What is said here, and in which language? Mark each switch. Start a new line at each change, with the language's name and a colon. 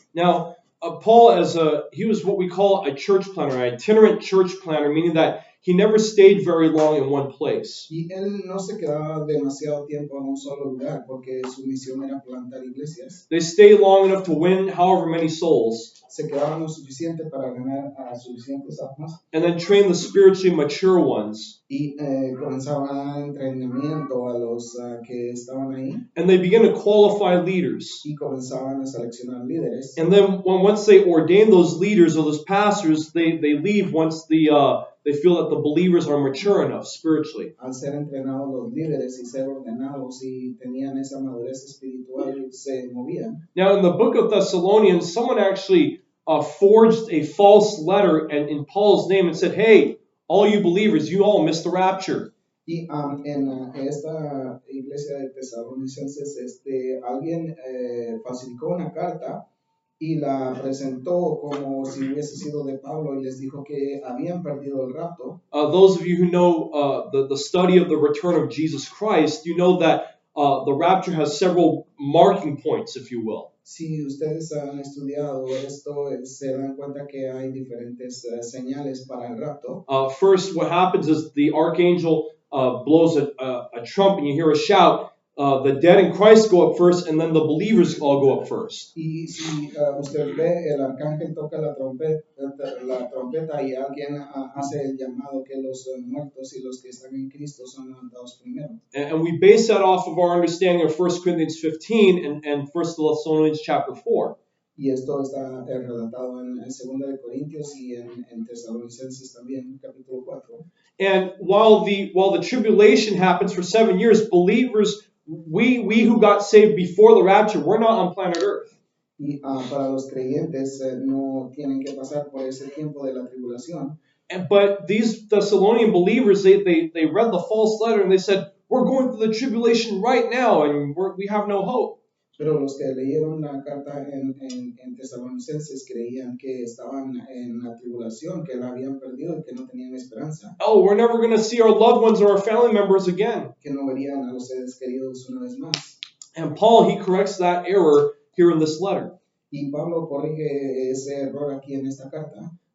English: Now, Paul, he was what we call a church planner, an itinerant church planner, meaning that he never stayed very long in one place.
Spanish: Y él no se quedaba demasiado tiempo en un solo lugar porque su misión era plantar iglesias.
English: They stayed long enough to win however many souls.
Spanish: Se quedaban lo suficiente para ganar a suficientes almas.
English: And then train the spiritually mature ones.
Spanish: Y comenzaban a dar entrenamiento a los que estaban ahí.
English: And they began to qualify leaders.
Spanish: Y comenzaban a seleccionar líderes.
English: And then once they ordain those leaders or those pastors, they leave once they feel that the believers are mature enough spiritually.
Spanish: Al ser entrenados los líderes y ser ordenados y tenían esa madurez espiritual, se movían.
English: Now, in the book of Thessalonians, someone actually forged a false letter and in Paul's name and said, "Hey, all you believers, you all missed the rapture."
Spanish: Y en esta iglesia de Tesalonicenses, alguien falsificó una carta y la presentó como si hubiese sido de Pablo y les dijo que habían perdido el rapto.
English: Those of you who know the study of the return of Jesus Christ, you know that the rapture has several marking points, if you will.
Spanish: Si ustedes han estudiado esto, se dan cuenta que hay diferentes señales para el rapto.
English: First, what happens is the archangel blows a trump and you hear a shout. The dead in Christ go up first, and then the believers all go up first.
Spanish: Y si usted ve, el arcángel toca la trompeta y alguien hace el llamado que los muertos y los que están en Cristo son levantados primero.
English: And we base that off of our understanding of 1 Corinthians 15 and 1 Thessalonians chapter 4.
Spanish: Y esto está relatado en 2 de Corintios y en Tesalonicenses también, capítulo 4.
English: And while the tribulation happens for 7 years, believers, we who got saved before the rapture, we're not on planet Earth.
Spanish: Y para los creyentes no tienen que pasar por ese tiempo de la tribulación.
English: But these Thessalonian believers, they read the false letter and they said, we're going through the tribulation right now and we have no hope.
Spanish: Pero los que leyeron la carta en Tesalonicenses creían que estaban en la tribulación, que la habían perdido y que no tenían esperanza.
English: Oh, we're never going to see our loved ones or our family members again.
Spanish: Que no verían a los seres queridos una vez más.
English: And Paul, he corrects that error here in this letter.
Spanish: Y Pablo corrige ese error aquí en esta carta.